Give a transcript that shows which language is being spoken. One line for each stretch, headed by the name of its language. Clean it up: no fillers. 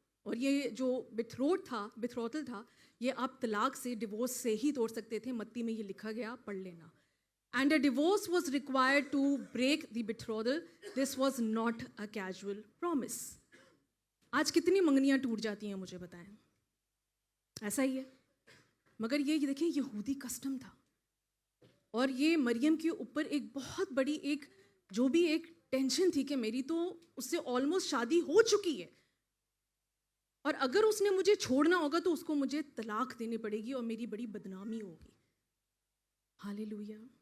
Urdu: اور یہ جو بٹھروتل تھا, یہ آپ طلاق سے, ڈیورس سے ہی توڑ سکتے تھے. متی میں یہ لکھا گیا, پڑھ لینا.
English: And a divorce was required to break the betrothal. This was not a casual promise.
Urdu: آج کتنی منگنیاں ٹوٹ جاتی ہیں مجھے بتائیں, ایسا ہی ہے. مگر یہ دیکھیں یہودی کسٹم تھا, اور یہ مریم کے اوپر ایک بہت بڑی ایک جو بھی ایک ٹینشن تھی کہ میری تو اس سے آلموسٹ شادی ہو چکی ہے, اور اگر اس نے مجھے چھوڑنا ہوگا تو اس کو مجھے طلاق دینی پڑے گی اور میری بڑی بدنامی ہوگی. ہاللیلویا.